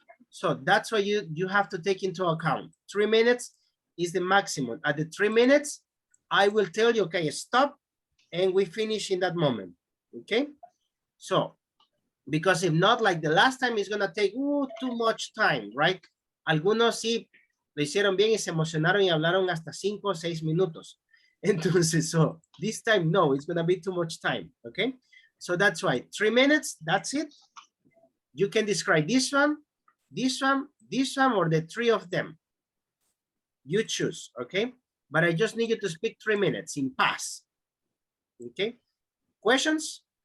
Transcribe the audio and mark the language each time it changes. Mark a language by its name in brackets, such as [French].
[English] So that's what you have to take into account. 3 minutes is the maximum. At the 3 minutes, I will tell you, okay, stop, and we finish in that moment, okay? So, because if not, like the last time, it's gonna take too much time, right? [Spanish] Algunos sí lo hicieron bien y se emocionaron y hablaron hasta 5 o 6 minutos. [English] Entonces, so this time, no, it's gonna be too much time, okay? So that's why 3 minutes, that's it. You can describe this one, this one, this one, or the 3 of them. You choose, okay? But I just need you to speak 3 minutes in past, okay? Questions?